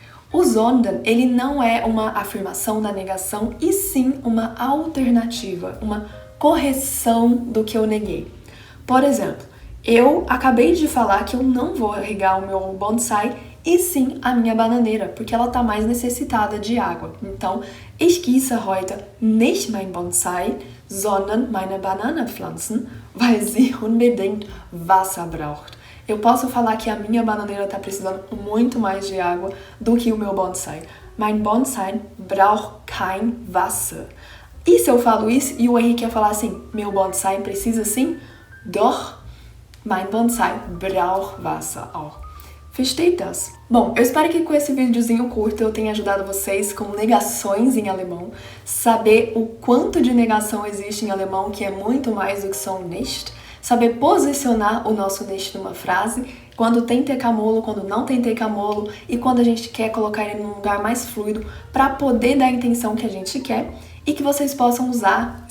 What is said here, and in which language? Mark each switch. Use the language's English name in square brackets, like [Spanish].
[Portuguese] O sondern, ele não é uma afirmação da negação, e sim uma alternativa, uma correção do que eu neguei. Por exemplo, eu acabei de falar que eu não vou regar o meu bonsai, e sim a minha bananeira, porque ela está mais necessitada de água. [German] Então, ich gieße heute nicht mein Bonsai, sondern meine Bananenpflanzen, weil sie unbedingt Wasser braucht. [Portuguese] Eu posso falar que a minha bananeira está precisando muito mais de água do que o meu bonsai. [German] Mein Bonsai braucht kein Wasser. [Portuguese] E se eu falo isso e o Henrique ia falar assim, meu bonsai precisa sim? [German] Doch, mein Bonsai braucht Wasser auch. Versteht das? [Portuguese] Bom, eu espero que com esse videozinho curto eu tenha ajudado vocês com negações em alemão, saber o quanto de negação existe em alemão, que é muito mais do que só um nicht, saber posicionar o nosso nicht numa frase, quando tem tecamolo, quando não tem tecamolo, e quando a gente quer colocar ele num lugar mais fluido para poder dar a intenção que a gente quer, e que vocês possam usar.